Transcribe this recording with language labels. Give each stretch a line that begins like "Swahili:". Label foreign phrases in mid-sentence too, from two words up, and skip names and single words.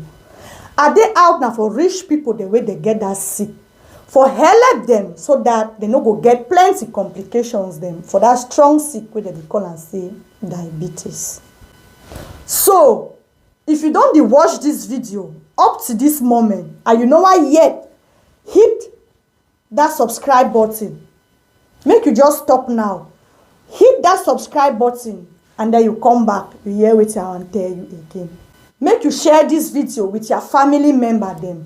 Nigerian Pidgin: I dey out na for reach people the way they get that sick, for help them so that they no go get plenty complications them for that strong sick wey they call and say diabetes. So if you don't dey watch this video up to this moment and you know why yet, hit that subscribe button. Make you just stop now, hit that subscribe button, and then you come back, you hear what I want tell you again. Make you share this video with your family member them.